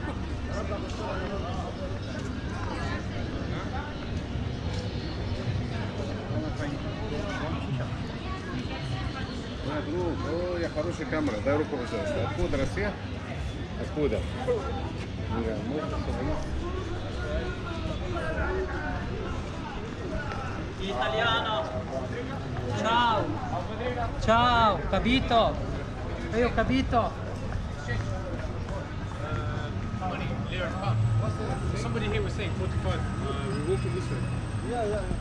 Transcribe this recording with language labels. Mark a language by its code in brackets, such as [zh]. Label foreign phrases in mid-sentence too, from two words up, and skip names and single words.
[ru] О, я хорошая камера, дай руку, пожалуйста. Откуда Россия? Откуда? [it] Italiano. Ciao. Ciao, capito? Io ho capito. [en] Somebody here was saying 45. We're walking this way. Yeah.